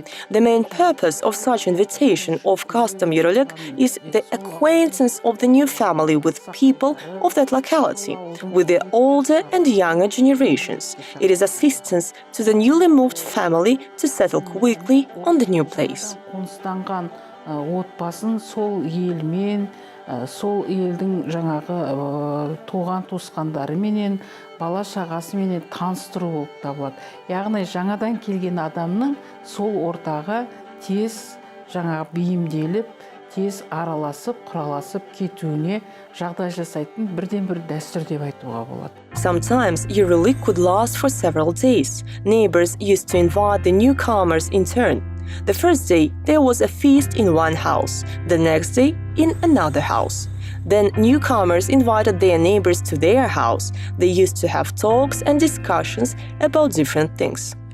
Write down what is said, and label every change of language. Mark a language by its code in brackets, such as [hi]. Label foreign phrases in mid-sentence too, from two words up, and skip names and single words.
[en] The main purpose of such invitation of custom Yürürlük is the acquaintance of the new family with people of that locality, with the older and younger generations. It is assistance to the newly moved family to settle quickly on the new place. [kk] Отбасын сол елмен, сол елдің жаңағы туған туысқандарыменен, бала шағасыменен таныстыру болып табылады. Яғни жаңадан келген адамның сол ортаға тез жаңағы бейімделіп, тез араласып, құраласып кетуіне жағдай жасайтын бірден-бір дәстүр деп айтуға болады. [en] Sometimes Yürürlük could last for several days. Neighbors used to invite the newcomers in turn. The first day, there was a feast in one house, the next day, in another house. Then newcomers invited their neighbors to their house. They used to have talks and discussions about different things.